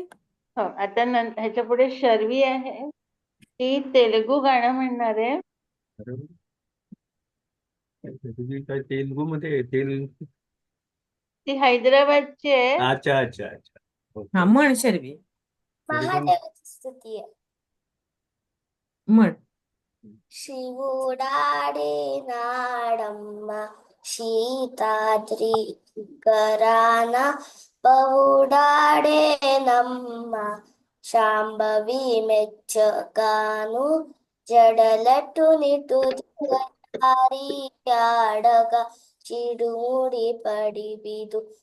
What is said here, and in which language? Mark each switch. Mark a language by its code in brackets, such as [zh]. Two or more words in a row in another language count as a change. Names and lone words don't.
[mr] हो आता ह्याच्या पुढे शर्वी आहे, ती तेलुगू गाणं म्हणणार आहे. बरोबर. तुझी काय तेलुगू मध्ये तेलुगू. ती हैदराबादची आहे. अच्छा अच्छा अच्छा. हा ओके. म्हण शर्वी, तरी पण महादेवाची स्तुती आहे. म्हण. [te] శివుడాడే నాడమ్మ సీతాద్రి కరాన పవుడాడేనమ్మ శాంభవి మెచ్చగాను జడలట్టు నిటురి ఆడగా చిడుముడి పడి బిదు